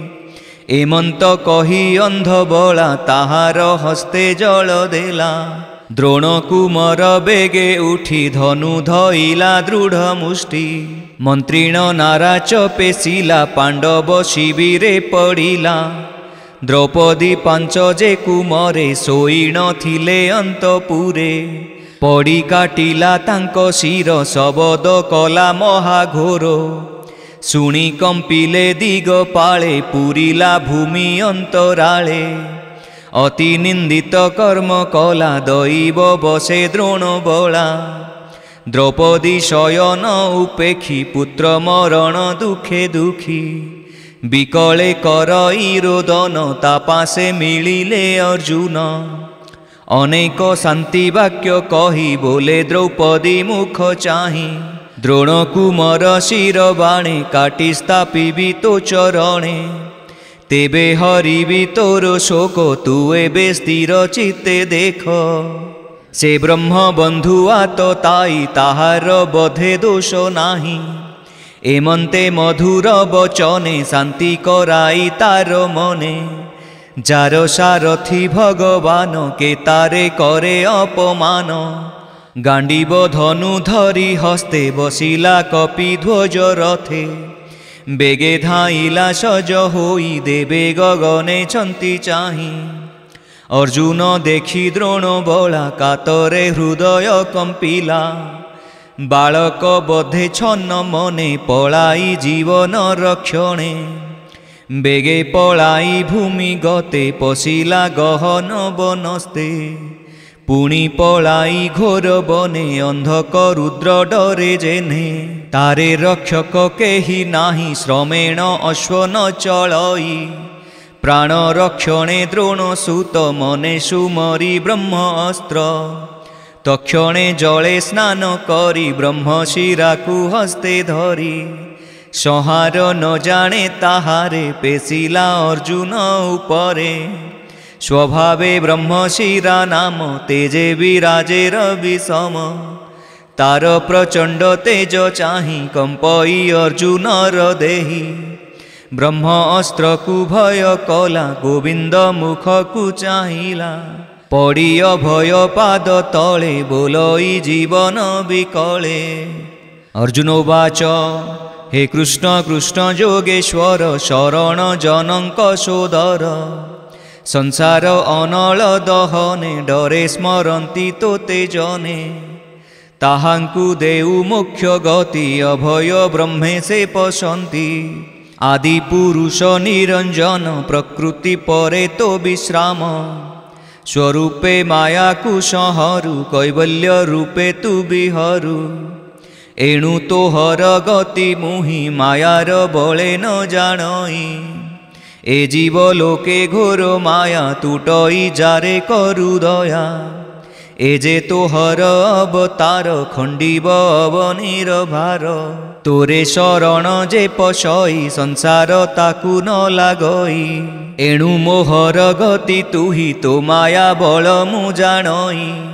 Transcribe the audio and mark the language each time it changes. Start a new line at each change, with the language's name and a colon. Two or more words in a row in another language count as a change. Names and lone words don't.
Odia: ଏମନ୍ତ କହି ଅନ୍ଧ ବଳା ତାହାର ହସ୍ତେ ଜଳ ଦେଲା ଦ୍ରୋଣ କୁମର ବେଗେ ଉଠି ଧନୁ ଧଇଲା ଦୃଢ଼ ମୁଷ୍ଟି ମନ୍ତ୍ରୀଣ ନାରା ଚପେସିଲା ପାଣ୍ଡବ ଶିବିରେ ପଡ଼ିଲା ଦ୍ରୌପଦୀ ପାଞ୍ଚ ଯେ କୁମରେ ଶୋଇ ନ ଥିଲେ ଅନ୍ତପୁରେ ପଡ଼ି କାଟିଲା ତାଙ୍କୋ ଶିର ଶବଦ କଲା ମହାଘୋର ଶୁଣି କମ୍ପିଲେ ଦିଗପାଳେ ପୂରିଲା ଭୂମି ଅନ୍ତରାଳେ ଅତି ନିନ୍ଦିତ କର୍ମ କଲା ଦୈବ ବଶେ ଦ୍ରୋଣ ବଳା ଦ୍ରୌପଦୀ ଶୟନ ଉପେକ୍ଷି ପୁତ୍ର ମରଣ ଦୁଖେ ଦୁଖୀ ବିକଳେ କରଇ ରୋଦନ ତାପାସେ ମିଳିଲେ ଅର୍ଜୁନ ଅନେକ ଶାନ୍ତି ବାକ୍ୟ କହି ବୋଲେ ଦ୍ରୌପଦୀ ମୁଖ ଚାହିଁ ଦ୍ରୋଣ କୁମର ଶିର ବାଣେ କାଟି ସ୍ଥାପିବି ତୋ ଚରଣେ ତେବେ ହରିବି ତୋର ଶୋକ ତୁ ଏବେ ସ୍ଥିର ଚିତ୍ତେ ଦେଖ ସେ ବ୍ରହ୍ମ ବନ୍ଧୁ ଆତ ତାଇ ତାହାର ବଧେ ଦୋଷ ନାହିଁ ଏମନ୍ତେ ମଧୁର ବଚନେ ଶାନ୍ତି କରାଇ ତାର ମନେ ଯାର ସାରଥି ଭଗବାନ କେ ତାରେ କରେ ଅପମାନ ଗାଣ୍ଡୀବ ଧନୁ ଧରି ହସ୍ତେ ବସିଲା କପି ଧ୍ୱଜ ରଥେ ବେଗେ ଧାଇଁଲା ସଜ ହୋଇ ଦେବେ ଗଗନେ ଛନ୍ତି ଚାହିଁ ଅର୍ଜୁନ ଦେଖି ଦ୍ରୋଣ ବଳା କାତରେ ହୃଦୟ କମ୍ପିଲା ବାଳକ ବଧେ ଛନ୍ନ ମନେ ପଳାଇ ଜୀବନ ରକ୍ଷଣେ ବେଗେ ପଳାଇ ଭୂମି ଗତେ ପଶିଲା ଗହନ ବନସ୍ତେ ପୁଣି ପଳାଇ ଘୋର ବନେ ଅନ୍ଧକ ରୁଦ୍ର ଡରେ ଯେନେ ତାରେ ରକ୍ଷକ କେହି ନାହିଁ ଶ୍ରମେଣ ଅଶ୍ୱ ନ ଚଳଇ ପ୍ରାଣ ରକ୍ଷଣେ ଦ୍ରୋଣ ସୁତ ମନେ ସୁମରି ବ୍ରହ୍ମ ଅସ୍ତ୍ର ତକ୍ଷଣେ ଜଳେ ସ୍ନାନ କରି ବ୍ରହ୍ମ ଶିରାକୁ ହସ୍ତେ ଧରି ସଂହାର ନ ଜାଣେ ତାହାରେ ପେଶିଲା ଅର୍ଜୁନ ଉପରେ ସ୍ୱଭାବେ ବ୍ରହ୍ମଶିରା ନାମ ତେଜେ ବିରାଜେ ରବିସମ ତାର ପ୍ରଚଣ୍ଡ ତେଜ ଚାହିଁ କମ୍ପଇ ଅର୍ଜୁନର ଦେହୀ ବ୍ରହ୍ମ ଅସ୍ତ୍ର କୁ ଭୟ କଲା ଗୋବିନ୍ଦ ମୁଖ କୁ ଚାହିଁଲା ପଡ଼ି ଅଭୟ ପାଦ ତଳେ ବୋଲଇ ଜୀବନ ବିକଳେ ଅର୍ଜୁନ ଉବାଚ ହେ କୃଷ୍ଣ କୃଷ୍ଣ ଯୋଗେଶ୍ୱର ଶରଣ ଜନକ ସୋଦର ସଂସାର ଅନଳ ଦହନେ ଡରେ ସ୍ମରନ୍ତି ତୋତେ ଜନେ ତାହାଙ୍କୁ ଦେଉ ମୋକ୍ଷ ଗତି ଅଭୟ ବ୍ରହ୍ମେ ସେ ପଶନ୍ତି ଆଦି ପୁରୁଷ ନିରଞ୍ଜନ ପ୍ରକୃତି ପରେ ତୋ ବିଶ୍ରାମ ସ୍ୱରୂପେ ମାୟା କୁ ସଂହରୁ କୈବଲ୍ୟ ରୂପେ ତୁ ବିହରୁ ଏଣୁ ତୋହର ଗତି ମୁହିଁ ମାୟାର ବଳେ ନ ଜାଣଇ ଏ ଜୀବ ଲୋକେ ଘୋର ମାୟା ତୁଟଇ ଯାରେ କରୁ ଦୟା ଏ ଯେ ତୋହର ଅବତାର ଖଣ୍ଡିବ ଅବନୀର ଭାର ତୋରେ ଶରଣ ଯେ ପଶଇ ସଂସାର ତାକୁ ନ ଲାଗଇ ଏଣୁ ମୋହର ଗତି ତୁହି ତୋ ମାୟା ବଳ ମୁ ଜାଣଇ